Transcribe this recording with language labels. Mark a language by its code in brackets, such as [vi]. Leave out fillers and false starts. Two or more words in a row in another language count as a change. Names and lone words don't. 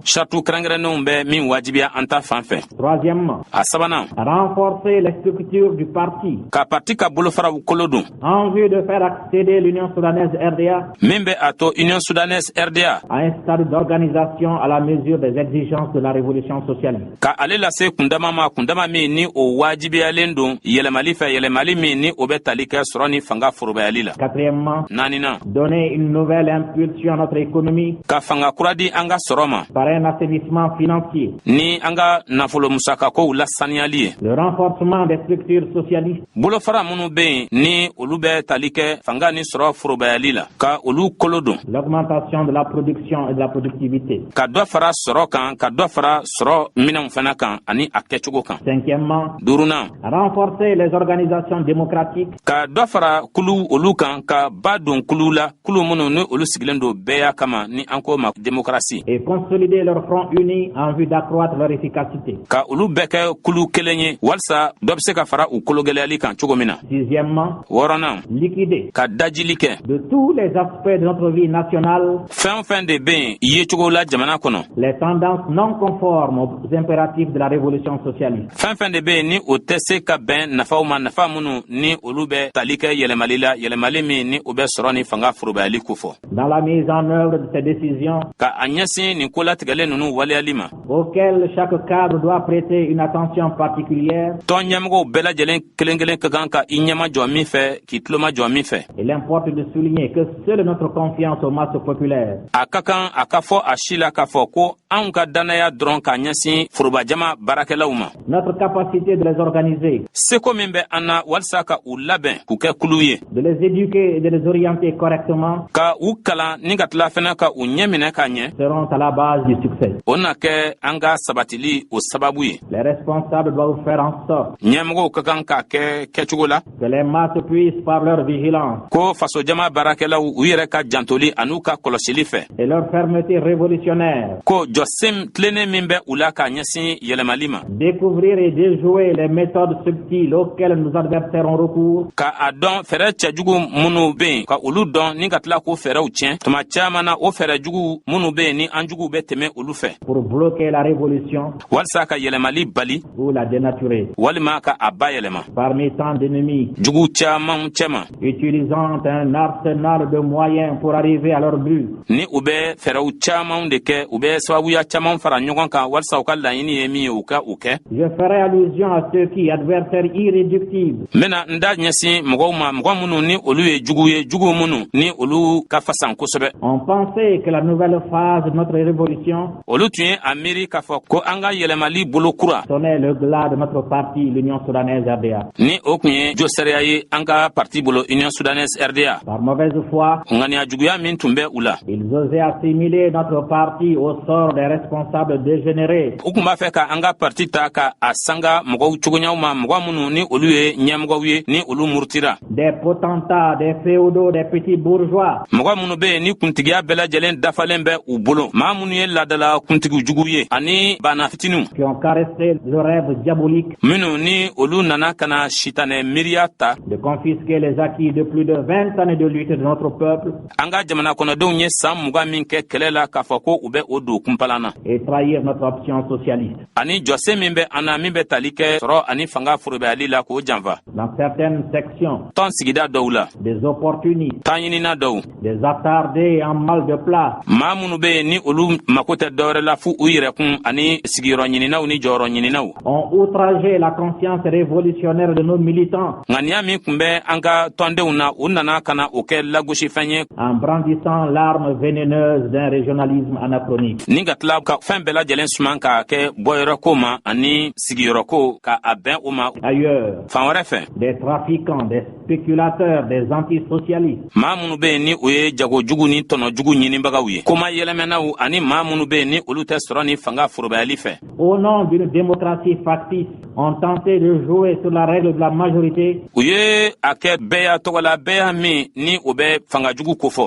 [bm] Sartu kɛrɛnkɛrɛnnenw bɛ min wajibiya an ta fan fɛ. [fr] Troisièmement, [bm] A sabanan [fr] renforcer les structures du parti [bm] ka parti ka bolofaraw kolo dun [fr] en vue de faire accéder l'Union soudanaise RDA [bm] min bɛ a to Union Soudanaise RDA [fr] à un stade d'organisation à la mesure des exigences de la révolution socialiste. [bm] ka ale lase kundama ma kundama min ni o wajibiyalen don yɛlɛmali fɛ yɛlɛmali min ni o bɛ tali kɛ sɔrɔ ni fanga forobayali la. [fr] Quatrièmement, [bm] Naaninan [fr] donner une nouvelle impulsion à notre économie [bm] ka fanga kura di an ka sɔrɔ ma [fr] par un assainissement financier, [bm] ni an ka nafolo musakakow lasaniyali ye. [fr] le renforcement des structures socialistes, [bm] Bolofara minnu bɛ yen ni olu bɛ tali kɛ fanga ni sɔrɔ forobayali la ka olu kolo don [fr] l'augmentation de la production et de la productivité. [bm] ka dɔ fara sɔrɔ kan ka dɔ fara sɔrɔ minɛnw fana kan ani a kɛcogo kan. [fr] Cinquièmement, [bm] Duurunan [fr] renforcer les organisations démocratiques [bm] ka dɔ fara kulu olu kan ka ba don kulu la kulu minnu ni olu sigilen don bɛɛ y'a kama ni an ko ma démocratie [fr] et consolider leur front uni en vue d'accroître leur efficacité. [bm] ka olu bɛɛ kɛ kulu kelen ye walisa dɔ bɛ se ka fara u kologɛlɛyali kan cogo min na. [fr] Sixièmement, [bm] Wɔɔrɔnan [fr] liquider [bm] ka dajili kɛ [fr] de tous les aspects de notre vie nationale [bm] fɛn o fɛn de bɛ yen yecogo la jamana kɔnɔ [fr] les tendances non conformes aux impératifs de la révolution socialiste. [bm] fɛn fɛn de bɛ yen ni o tɛ se ka bɛn nafaw ma nafa minnu ni olu bɛ tali kɛ yɛlɛmali la yɛlɛmali min ni o bɛ sɔrɔ ni fanga forobayali kofɔ [fr] Dans la mise en œuvre de ces décisions [bm] ka a ɲɛsin nin kolatigɛlen ninnu waleyali ma. [fr] auxquelles chaque cadre doit prêter une attention particulière [bm] tɔn ɲɛmɔgɔw bɛɛ lajɛlen kelen kelen ka kan ka i ɲɛma jɔ min fɛ k'i tuloma jɔ min fɛ. [fr] il importe de souligner que seule notre confiance aux masses populaires [bm] A ka kan a ka fɔ a si la k'a fɔ ko anw ka dannaya dɔrɔn ka ɲɛsin forobajama baarakɛlaw ma. [fr] notre capacité de les organiser, [bm] Seko min bɛ an na walisa ka u labɛn k'u kɛ kulu ye [fr] de les éduquer et de les orienter correctement [bm] ka u kalan ni ka tila fɛnɛ ka u ɲɛ minɛ ka ɲɛ [fr] seront à la base du succès. [bm] o na kɛ an ka sabatili o sababu ye. [fr] Les responsables doivent faire en sorte [bm] ɲɛmɔgɔw ka kan k'a kɛ kɛcogo la [fr] que les masses puissent, par leur vigilance [bm] ko fasojama baarakɛlaw u yɛrɛ ka jantoli an'u ka kɔlɔsili fɛ [fr] et leur fermeté révolutionnaire, [bm] ko jɔsen tilennen min bɛ u la k'a ɲɛsin yɛlɛmali ma [fr] découvrir et déjouer les méthodes subtiles auxquelles nos adversaires ont recours [bm] ka a dɔn fɛɛrɛ cɛjugu minnu bɛ yen ka olu dɔn ni ka tila k'o fɛɛrɛw tiɲɛ tuma caman na o fɛɛrɛ jugu minnu bɛ yen ni an juguw bɛ tɛmɛ olu fɛ [fr] pour bloquer la révolution [bm] walisa ka yɛlɛmali bali [fr] ou la dénaturer. [bm] walima ka a bayɛlɛma [fr] Parmi tant d'ennemis, [bm] jugu caman cɛma [fr] utilisant un arsenal de moyens pour arriver à leur but, [bm] ni u bɛ fɛɛrɛw camanw de kɛ u bɛ sababuya caman fara ɲɔgɔn kan walisa u ka laɲini ye min ye u ka u kɛ. [fr] je ferai allusion à ceux qui, adversaires irréductibles, [bm] n bena n da ɲɛsin mɔgɔw ma mɔgɔ minnu ni olu ye jugu minnu ni olu ka fasan kosɛbɛ [fr] ont pensé que la nouvelle phase de notre révolution [bm] olu tun ye a miiri k'a fɔ ko an ka yɛlɛmali bolo kura [fr] sonnait le glas de notre parti, l'Union soudanaise RDA. [bm] ni o tun ye josɛriya ye an ka parti bolo Union Soudanaise RDA. [fr] Par mauvaise foi, [bm] ŋaniya juguya min tun bɛ u la [fr] ils osaient assimiler notre parti au sort des responsables dégénérés, [bm] u tun b'a fɛ ka an ka parti ta ka a sanga mɔgɔw cogoɲaw ma mɔgɔ minnu ni olu ye ɲɛmɔgɔw ye ni olu murutira [fr] des potentats, des féodaux, des petits bourgeois, [bm] mɔgɔ minnu bɛ yen ni kuntigiya bɛɛ lajɛlen dafalen bɛ u bolo maa minnu ye ladala kuntigi jugu ye ani bana fitiniw [fr] qui ont caressé le rêve diabolique [bm] minnu ni olu nana ka na sitanɛ miiriya ta [fr] de confisquer les acquis de plus de 20 années de lutte de notre peuple [bm] an ka jamana kɔnɔdenw ye san 20 min kɛ kɛlɛ la k'a fɔ ko u bɛ o don kunpalan na. [fr] Et trahir notre option socialiste. [bm] Ani jɔse min bɛ an na min bɛ tali kɛ sɔrɔ ani fanga forobali la k'o janfa. [fr] Dans certaines sections. [bm] Tɔn sigida dɔw la. [fr] Des opportunistes. [bm] Tan ɲinina dɔw. [fr] Des attardés en mal de place. [bm] Maa minnu bɛ ni olu mako tɛ dɔwɛrɛ la fu u yɛrɛkun ani sigiyɔrɔ ɲininaw ni jɔyɔrɔ ɲininaw. [fr] Ont outragé la conscience révolutionnaire de nos militants. [bm] Nka nin y'a min kun bɛ an ka tɔndenw na u nana ka na o kɛ lagosifɛn ye. [fr] En brandissant l'arme vénéneuse d'un régionalisme anachronique. [bm] Ni ka tila ka fɛn bɛɛ lajɛlen suman k'a kɛ bɔyɔrɔko ma ani sigiyɔrɔko ka a bɛn o ma. [fr] Ailleurs. [bm] Fan wɛrɛ fɛ. [fr] Des trafiquants, des spéculateurs, des antisocialistes. [bm] Maa minnu bɛ yen ni o ye jagojugu ni tɔnɔjugu ɲinibagaw ye. Koma yɛlɛmɛnaw ani maa minnu bɛ yen ni olu tɛ sɔrɔ ni fanga forobayali fɛ. [fr] Au nom d'une démocratie factice, ont tenté de jouer sur la règle de la majorité. [bm] U ye a kɛ bɛɛ y'a tɔgɔ la bɛɛ y'a min ni o bɛ fangajugu kofɔ.